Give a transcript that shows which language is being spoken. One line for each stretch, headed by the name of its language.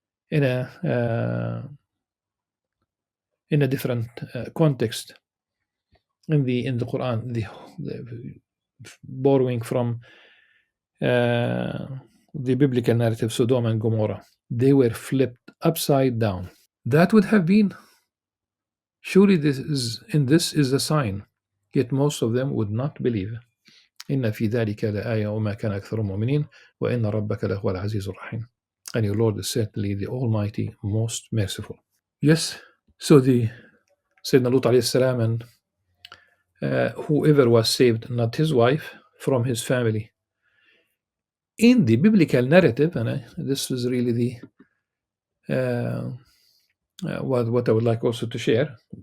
English: in a in a different context in the Quran, the borrowing from uh, the biblical narrative Sodom and Gomorrah. They were flipped upside down. That would have been surely this is a sign. Yet most of them would not believe.
Arabic: إن في ذلك لآية وما كان أكثر مؤمنين وإن ربك لهو العزيز الرحيم.
English: And your Lord is certainly the Almighty, most merciful. Yes, so the Sayyidina Lut alayhi salam and whoever was saved, not his wife, from his family. In the biblical narrative, and this is really what I would like also to share.